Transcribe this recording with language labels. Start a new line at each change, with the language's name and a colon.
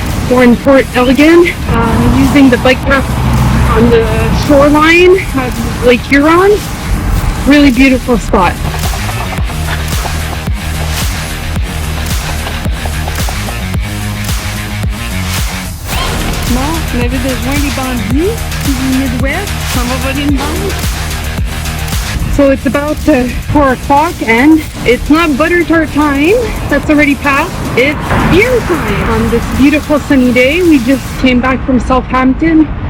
English: We're in Port Elgin, using the bike path on the shoreline of Lake Huron. Really beautiful spot.
French: Bon, on avait besoin des bandits du Midwest. On va voler une banque.
English: So it's about 4 o'clock and it's not Butter Tart time, that's already passed, it's beer time. On this beautiful sunny day, we just came back from Southampton.